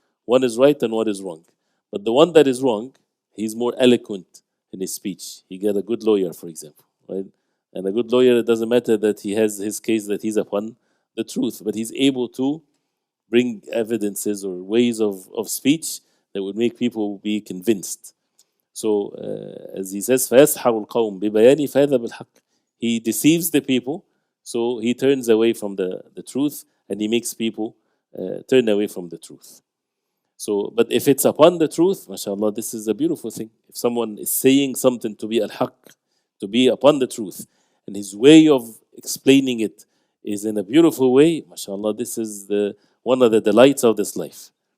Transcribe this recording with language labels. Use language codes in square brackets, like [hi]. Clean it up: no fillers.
[en] One is right and one is wrong. But the one that is wrong, he's more eloquent in his speech. He get a good lawyer, for example, right? And a good lawyer, it doesn't matter that he has his case that he's upon the truth, but he's able to bring evidences or ways of speech that would make people be convinced. [ar] So as he says, فَيَسْحَرُ الْقَوْمِ بِبَيَانِ فَهَذَا بِالْحَقِّ. [en] He deceives the people, so he turns away from the truth, and he makes people turn away from the truth. So, but if it's upon the truth, mashallah, this is a beautiful thing. If someone is saying something to be al-haq, to be upon the truth, and his way of explaining it is in a beautiful way, mashallah, this is one of the delights of this life.